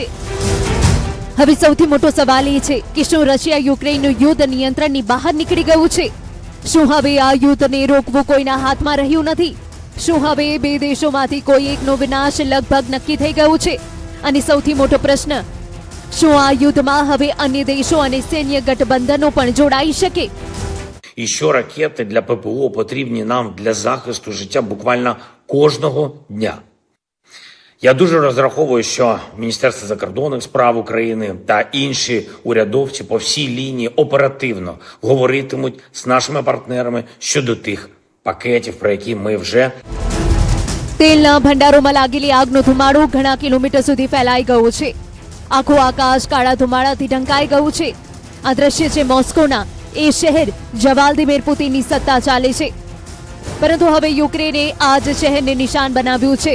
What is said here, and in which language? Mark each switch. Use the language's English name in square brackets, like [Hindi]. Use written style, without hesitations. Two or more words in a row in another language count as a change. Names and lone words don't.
[Gujarati] હવે સૌથી મોટો સવાલ એ છે કે શું રશિયા યુક્રેનનું યુદ્ધ નિયંત્રણની બહાર નીકળી ગયું છે? શું હવે આ યુદ્ધને રોકવું કોઈના હાથમાં રહ્યું નથી? શું હવે બે દેશોમાંથી કોઈ એકનો વિનાશ લગભગ નક્કી થઈ ગયું છે? અને સૌથી મોટો પ્રશ્ન, શું આ યુદ્ધમાં હવે અન્ય દેશો અને સૈન્ય ગઠબંધનો પણ જોડાઈ શકે? [Ukrainian] І що ракети для ППО потрібні нам для захисту життя буквально кожного дня. Я дуже розраховую, що Міністерство закордонних справ України та інші урядовці по всій лінії оперативно говоритимуть з нашими партнерами щодо тих пакетів, про які ми вже [Gujarati] તેલના ભંડારોમાં લાગેલી આગનો ધુમાડો ઘણા કિલોમીટર સુધી ફેલાઈ ગયો છે. આખું આકાશ કાળા ધુમાડાથી ઢંકાઈ ગયું છે. આ દ્રશ્ય છે મોસ્કોના. એ શહેર વ્લાદિમીર પુતિનની સત્તા ચાલે છે, પરંતુ હવે યુક્રેને આ જ શહેરને નિશાન બનાવ્યું છે.